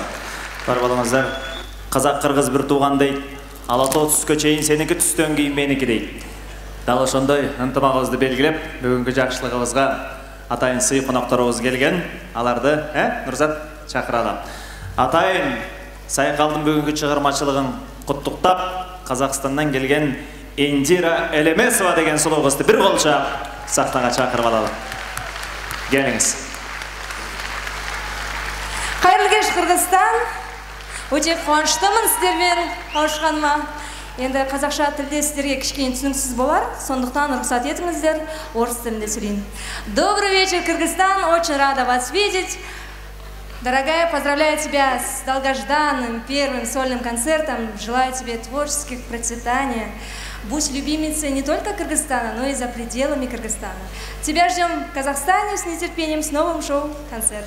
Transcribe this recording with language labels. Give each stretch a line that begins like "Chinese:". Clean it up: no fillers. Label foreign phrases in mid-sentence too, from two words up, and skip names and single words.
Kyrgyz: Бар балаңыздар, казак кыргыз бир тууган дейт. Алатоо түскө чейин сеники, түстөн кийин меники дейт. Дал ошондой ынтымагыбызды белгилеп, бүгүнкү жакшылыгыбызга атайын сый конокторубуз келген. Аларды, Нурзат, чакыралы. Атайын
Kazakh: Сайқалдың бүгінгі шығармашылығын құттықтап, Қазақстаннан келген Индира Элемесова деген сұлу қызды бір қолша сахнаға шақырып алалы. Келіңіз. Қайырлы кеш, Қырғызстан. Өте қуаныштымын сіздермен қауышқаныма. Енді қазақша тілде сіздерге кішкене түсініксіз болар, сондықтан рұқсат етіңіздер, орыс тілінде сөйлейін.
Russian: Добрый вечер, Кыргызстан, очень рада вас видеть. Дорогая, поздравляю тебя с долгожданным первым сольным концертом. Желаю тебе творческих процветания. Будь любимицей не только Кыргызстана, но и за пределами Кыргызстана. Тебя ждем в Казахстане с нетерпением с новым шоу-концертом.